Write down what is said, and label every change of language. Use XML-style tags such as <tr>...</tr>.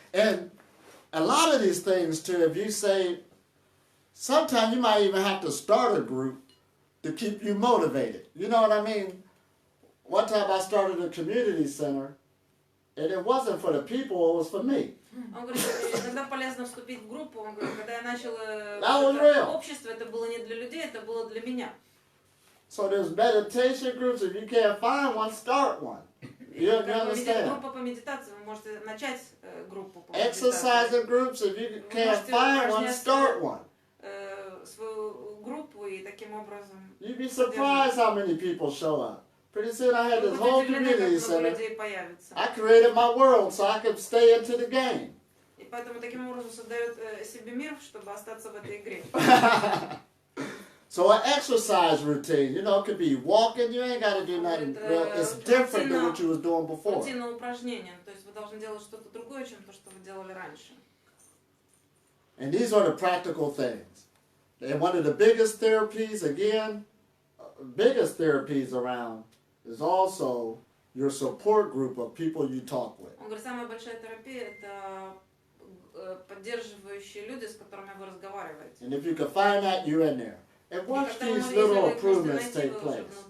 <en>And a lot of these things too, if you say, sometimes you might even have to start a group to keep you motivated. You know what I mean? One time I started a community center, and it wasn't for the people, it was for me.</en> <ru>Он говорит, иногда полезно вступить в группу. Он говорит, когда я начала общество, это было не для людей, это было для меня.</ru> <en>So there's meditation groups. If you can't find one, start one. You understand?</en> <ru>Группа по медитации, вы можете начать группу по медитации. медитации.</ru> <en>Exercising groups. If you can't find one, start one.</en> <ru>Свою группу и таким образом.</ru> <en>You'd be surprised how many people show up. Pretty soon I had this whole community center. I created my world so I could stay into the game.</en> <ru>И поэтому таким образом создает себе мир, чтобы остаться в этой игре.</ru> <en>So an exercise routine, you know, it could be walking. You ain't got to do nothing real. It's different than what you was doing before.</en> <ru>Рутина упражнения, то есть вы должны делать что-то другое, чем то, что вы делали раньше.</ru> <en>And these are the practical things. And one of the biggest therapies, again, biggest therapies around is also your support group of people you talk with.</en> <ru>Он говорит, самая большая терапия – это поддерживающие люди, с которыми вы разговариваете.</ru> <en>And if you can find that, you're in there. And watch these little improvements take place.</en>